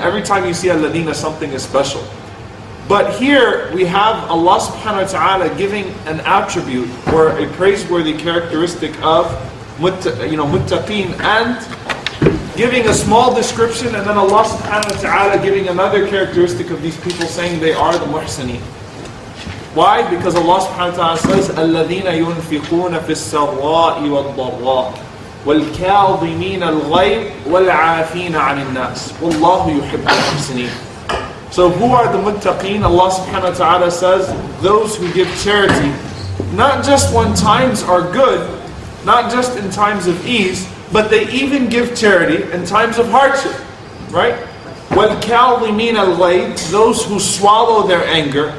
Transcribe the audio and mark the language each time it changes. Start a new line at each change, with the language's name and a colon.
English: Every time you see al-ladina, something is special. But here we have Allah subhanahu wa ta'ala giving an attribute or a praiseworthy characteristic of muttaqeen, and giving a small description, and then Allah subhanahu wa ta'ala giving another characteristic of these people, saying they are the muhsineen. Why? Because Allah subhanahu wa ta'ala says,
Arabic: الَّذِينَ يُنْفِقُونَ فِي السَّرَّاءِ وَالضَّرَّاءِ وَالْكَاظِمِينَ الْغَيْظَ وَالْعَافِينَ عَنِ النَّاسِ وَاللَّهُ يُحِبُّ الْمُحْسِنِينَ.
English: So who are the muttaqeen? Allah subhanahu wa ta'ala says, those who give charity, not just when times are good, not just in times of ease, but they even give charity in times of hardship. Right?
Arabic: وَالْكَاظِمِينَ الْغَيْظَ,
English: those who swallow their anger.